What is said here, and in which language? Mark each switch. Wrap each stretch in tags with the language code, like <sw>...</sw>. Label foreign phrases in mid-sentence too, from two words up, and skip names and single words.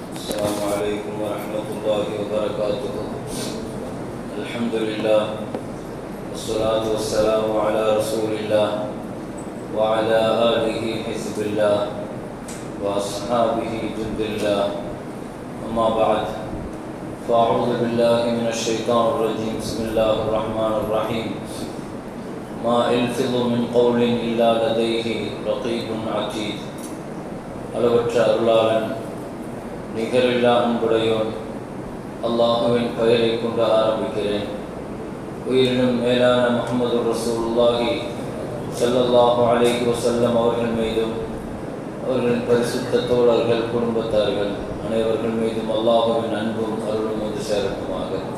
<ar>السلام عليكم ورحمة الله وبركاته. الحمد لله والصلاة والسلام على رسول الله وعلى آله حزب الله وأصحابه جند الله. أما بعد، فأعوذ بالله من الشيطان الرجيم. بسم الله الرحمن الرحيم. ما يلفظ من قول إلا لديه رقيب عتيد.</ar> <ta>அளவற்ற அருளாளன் நிகரில்லா அன்புடையோன் அல்லாஹுவின் பெயரை கொண்டு ஆரம்பிக்கிறேன். உயிரினும் மேலான</ta> <ar>محمد رسول الله صلى الله عليه وسلم</ar> <ta>அவர்கள் மீதும் அவர்களின் பரிசுத்த தோழர்கள் குடும்பத்தார்கள் அனைவர்கள் மீதும் அல்லாஹுவின் அன்பும் அருளும் வந்து சேரட்டுமாக.</ta>